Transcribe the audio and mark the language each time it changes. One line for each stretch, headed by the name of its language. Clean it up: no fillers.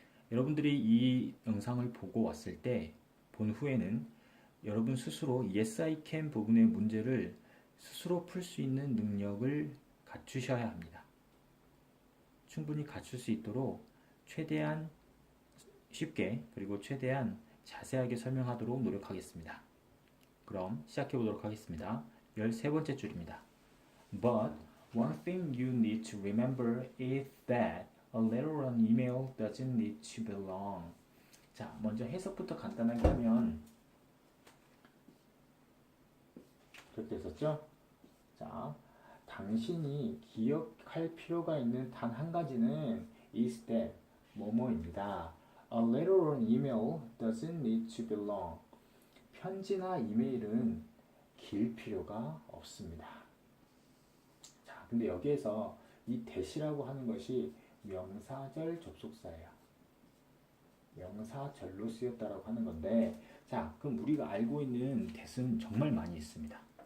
Korean: 여러분들이 이 영상을 보고 왔을 때 본 후에는 여러분 스스로 yes I can 부분의 문제를 스스로 풀 수 있는 능력을 갖추셔야 합니다. 충분히 갖출 수 있도록 최대한 쉽게 그리고 최대한 자세하게 설명하도록 노력하겠습니다. 그럼 시작해 보도록 하겠습니다. 13번째 줄입니다.
English: But one thing you need to remember is that a letter or an email doesn't need to belong.
Korean: 자, 먼저 해석부터 간단하게 하면 그렇게 했었죠? 자, 당신이 기억할 필요가 있는 단 한 가지는 is that 뭐뭐입니다.
English: A letter or an email doesn't need to belong.
Korean: 편지나 이메일은 길 필요가 없습니다. 자, 근데 여기에서 이 that이라고 하는 것이 명사절 접속사예요. 명사절로 쓰였다라고 하는 건데, 자, 그럼 우리가 알고 있는 that은 정말 많이 있습니다.